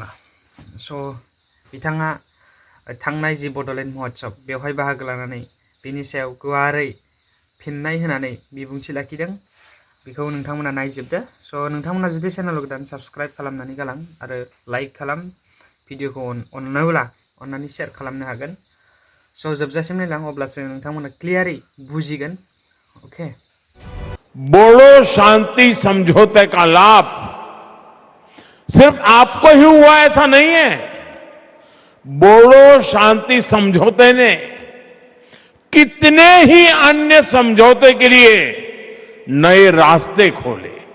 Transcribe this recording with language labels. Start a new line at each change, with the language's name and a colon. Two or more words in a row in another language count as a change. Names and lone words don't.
Bodo: बिथाङा थांनाय जि बड'लेण्ड महोत्सब बेवहाय बाहागो लानानै बेनि सायाव गुवारै फिननाय होनानै बिबुंथि लाखिदों। बेखौ नोंथांमोना नायजोबदो। नोंथांमोना जुदि चेनेलाव गोदान साबस्क्राइब खालामनानै गालां आरो लाइक खालाम। भिडिअखौ अननोब्ला अननानै शेयार खालामनो हागोन। जोबजासिम नायलां, अब्लासो नोंथांमोना क्लियारै बुजिगोन। ओके।
Hindi: बोडो शांति समझौते का लाभ सिर्फ आपको ही हुआ ऐसा नहीं है। बोडो शांति समझौते ने कितने ही अन्य समझौते के लिए नए रास्ते खोले।